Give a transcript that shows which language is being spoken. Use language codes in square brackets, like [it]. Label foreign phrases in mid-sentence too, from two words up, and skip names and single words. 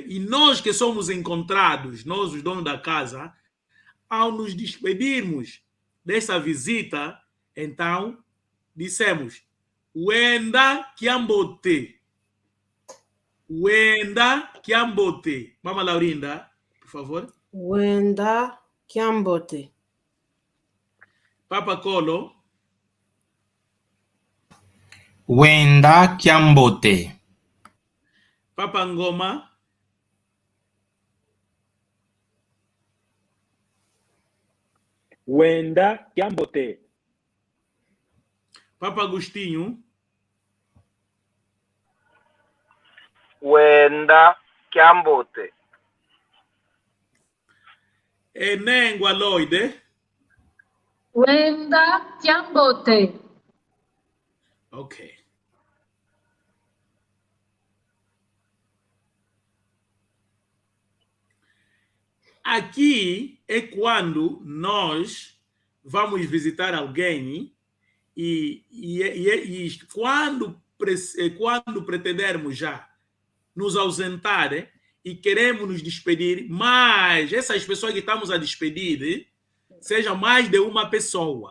[pt] E nós que somos encontrados, nós os donos da casa, ao nos despedirmos dessa visita, então dissemos [kg] Wenda Kiambote. Wenda Kiambote. Mama Laurinda, [pt] por favor. [kg] Wenda Kiambote. [pt] Papa Colo. [kg] Wenda Kiambote. [pt] Papa Ngoma. [kg] Wenda Kiambote. [pt] Papa Agostinho. [kg] Wenda Kiambote. [pt] Enengwa Lloyd. [kg] Wenda Kiambote. [pt] Ok. Aqui é quando nós vamos visitar alguém e quando pretendermos já nos ausentar e queremos nos despedir, mas essas pessoas que estamos a despedir seja mais de uma pessoa.